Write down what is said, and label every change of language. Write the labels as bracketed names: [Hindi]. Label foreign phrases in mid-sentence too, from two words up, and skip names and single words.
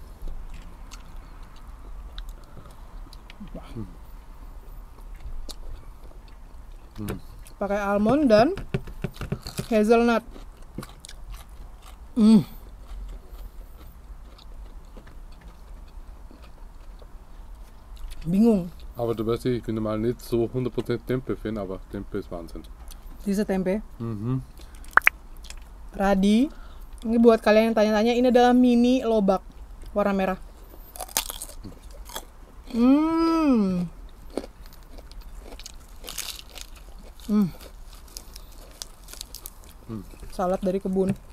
[Indonesian] Pakai almond dan hazelnut. Bingung. [German] Aber du weißt, ich bin normal nicht so 100% Tempe-Fan, aber Tempe ist Wahnsinn. Diese tempe. Radi. [Indonesian] Ini buat kalian yang tanya-tanya, ini adalah mini lobak warna merah. Salad dari kebun.